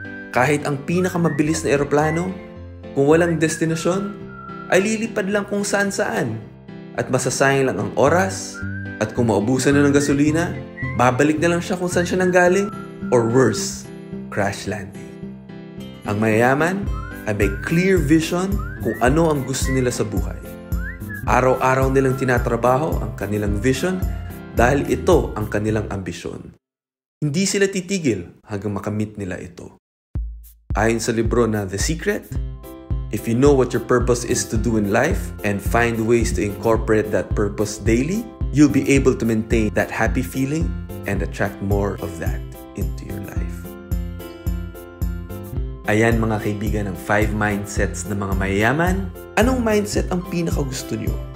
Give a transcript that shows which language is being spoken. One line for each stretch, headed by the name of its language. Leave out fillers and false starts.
Filipino: Kahit ang pinakamabilis na eroplano, kung walang destinasyon, ay lilipad lang kung saan-saan at masasayang lang ang oras at kung maubusan na ng gasolina, babalik na lang siya kung saan siya nanggaling
English: or worse, crash landing.
Filipino: Ang mayayaman ay may clear vision kung ano ang gusto nila sa buhay. Araw-araw nilang tinatrabaho ang kanilang vision dahil ito ang kanilang ambisyon. Hindi sila titigil hanggang makamit nila ito. Ayon sa libro na
English: The Secret, if you know what your purpose is to do in life and find ways to incorporate that purpose daily, you'll be able to maintain that happy feeling and attract more of that into your life.
Filipino: Ayan mga kaibigan ang 5 mindsets ng mga mayayaman. Anong mindset ang pinakagusto nyo?